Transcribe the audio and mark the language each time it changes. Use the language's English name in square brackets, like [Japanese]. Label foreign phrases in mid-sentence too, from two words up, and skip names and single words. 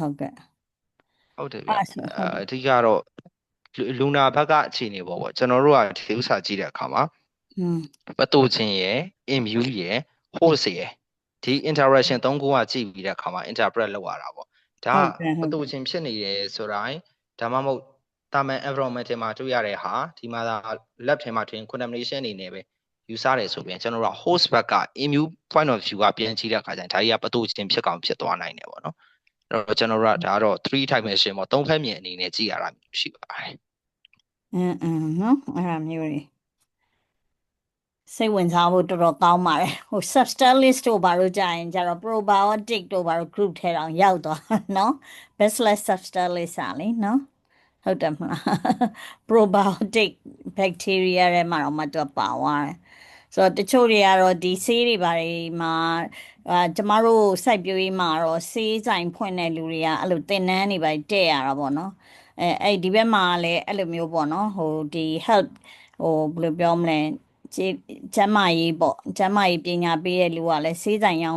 [Burmese] ဟုတ်တယ်ဗျအဓိကတော့လူနာဘက်ကအခြေအနေပေါ့ကျွန်တော်တို့ကဒီဥစ္စာကြည့်တဲ့အခါမှာpathogen ရယ် immune ရယ် host ရ ယ်ဒီ interaction 3ခုကကြည့်ပြီးတဲ့အခါမှာ interpret လုပ်ရတာပေါ့ဒါက pathogen ဖြစ်နေတယ်ဆိုတိုင်းဒါမှမဟုတ်တာမန် environment မှာတွေ့ရတဲ့ဟာဒီမှာ lab ထဲမှာတွင် contamination အနေနဲ့ပဲယူဆတယ်ဆိုပြီးကျွန်တော်တို့က host ဘက်က [English] immune point of view [Burmese] ကပြန်ကြည့်တဲ့အခါကျရင်ဒါကြီးက pathogen ဖြစ်ကောင်ဖြစ်သွားနိုင်တယ်ပေါ့နော်အဲ့တော့ကျွန်တော်တို့ကဒါကတော့3 dimension ပေါ့3ဖက်မြင်အနေနဲ့ကြည့်ရတာမျိုးရှိပါတယ် နော်အဲ့ဒါမျိုးတွေစိတ်ဝင်စားဖို့တော်တော်ကောင်းပါတယ်substance တို့ဘာလို့ကြာရင်ကျတော့ probiotic တို့ဘာလို့ group ထဲတောင်ရောက်သွားနော် bacillus subtilis လေနော်ဟုတ်တယ်မလား [English] probiotic bacteria [Burmese] တွေမှာတော့မှသူပါသွားတယ်ဆိုတော့တချို့တွေကတော့ဒီဆေးတွေဘာတွေမှာကျမတို့စိုက်ပျိုးရေးမှာတော့ဆေး ဆိုင်ဖွင့်တဲ့လူတွေကအဲ့လိုသင်တန်းတွေပဲတဲ့ရတာပေါ့နော်အဲ့ဒီဘက်မှာလည်းအဲ့လိုမျိုးပေါ့နော်ဒီ help ဘယ်လိုပြောမလဲကျမ်းမာရေးပေါ့ကျမ်းမာရေးပညာပေးတဲ့လူကလည်းဆေးဆိုင်ရောင်း